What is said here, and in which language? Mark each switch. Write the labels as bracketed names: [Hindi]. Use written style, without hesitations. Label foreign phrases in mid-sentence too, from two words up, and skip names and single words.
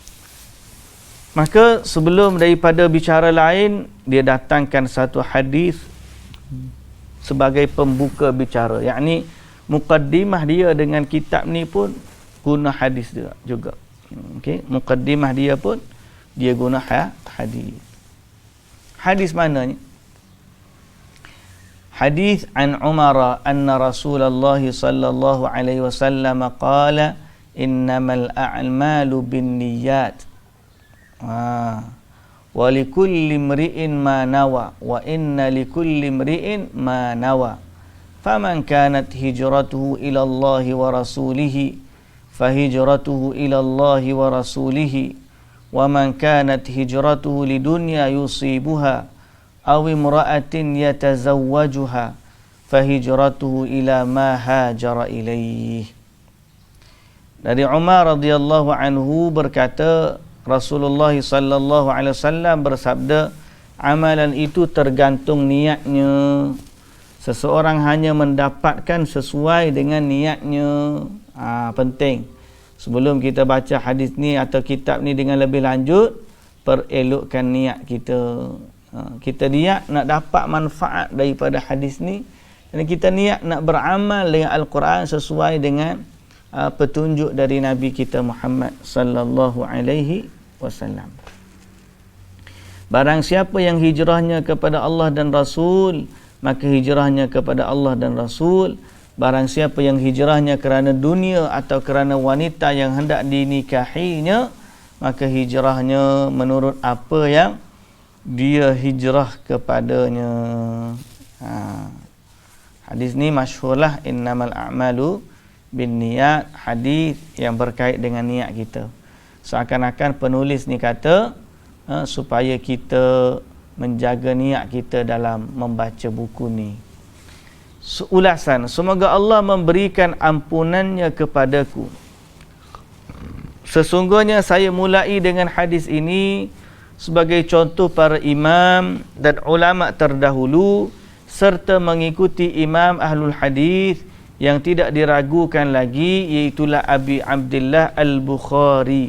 [Malay] Maka sebelum daripada bicara lain, dia datangkan satu hadis sebagai pembuka bicara. Yakni mukaddimah dia dengan kitab ni pun guna hadis dia juga. Okey, mukaddimah dia pun dia guna hadis. Hadis mananya? [Arabic] Hadis عن عمر أن رسول الله صلى الله عليه وسلم قال إنما الأعمال بالنيات وإنما لكل امرئ ما نوى وإنما لكل امرئ ما نوى فمن كانت هجرته إلى الله ورسوله فهجرته إلى الله ورسوله ومن كانت هجرته لدنيا يصيبها أو امرأة يتزوجها فهجرته إلى ما هاجر إليه. [Malay] Dari Umar [Arabic] رضي الله عنه [Malay] berkata, Rasulullah [Arabic] صلى الله عليه وسلم [Malay] bersabda, amalan itu tergantung niatnya. Seseorang hanya mendapatkan sesuai dengan niatnya. Penting. Sebelum kita baca hadis ni atau kitab ni dengan lebih lanjut, perelokkan niat kita. Kita niat nak dapat manfaat daripada hadis ni, dan kita niat nak beramal dengan Al-Quran sesuai dengan petunjuk dari Nabi kita Muhammad [Arabic] صلى الله عليه وسلم. [Malay] Barang siapa yang hijrahnya kepada Allah dan Rasul, maka hijrahnya kepada Allah dan Rasul. Barang siapa yang hijrahnya kerana dunia atau kerana wanita yang hendak dinikahinya, maka hijrahnya menurut apa yang dia hijrah kepadanya. Hadis ni masyhurlah, [Arabic] إنما الأعمال بالنيات, [Malay] hadis yang berkait dengan niat kita. Seakan-akan penulis ni kata supaya kita menjaga niat kita dalam membaca buku ni. Ulasan, semoga Allah memberikan ampunannya kepadaku. Sesungguhnya saya mulai dengan hadis ini sebagai contoh para imam dan ulama terdahulu, serta mengikuti imam [Arabic] أهل الحديث [Malay] yang tidak diragukan lagi, iaitulah Abi Abdullah Al-Bukhari.